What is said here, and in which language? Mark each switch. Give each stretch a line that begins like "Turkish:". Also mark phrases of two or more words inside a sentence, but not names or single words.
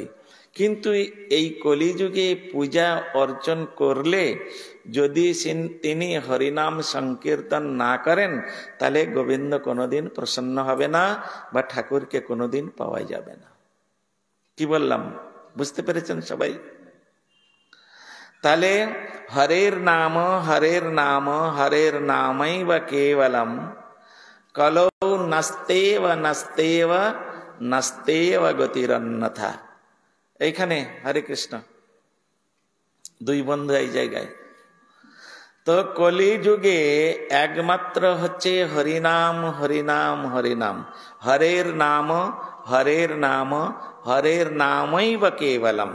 Bangla: কিন্তু এই কলিযুগে পূজা অর্চন করলে যদি তিনি হরিনাম সংকীর্তন না করেন, তাহলে গোবিন্দ কোনোদিন প্রসন্ন হবে না বা ঠাকুরকে কোনোদিন পাওয়া যাবে না। কি বললাম বুঝতে পেরেছেন সবাই?
Sanskrit: তাহলে হরের নাম হরের নাম হরের নামই বা কেবলম কলৌ নাস্তেব নাস্তেব নাস্তেব গতিরন্যথা।
Bangla: এইখানে হরে কৃষ্ণ, দুই বন্ধু এই জায়গায়। তো কলিযুগে একমাত্র হচ্ছে হরিনাম হরিনাম হরিনাম,
Sanskrit: হরের নাম হরের নাম হরের নামই বা কেবলম।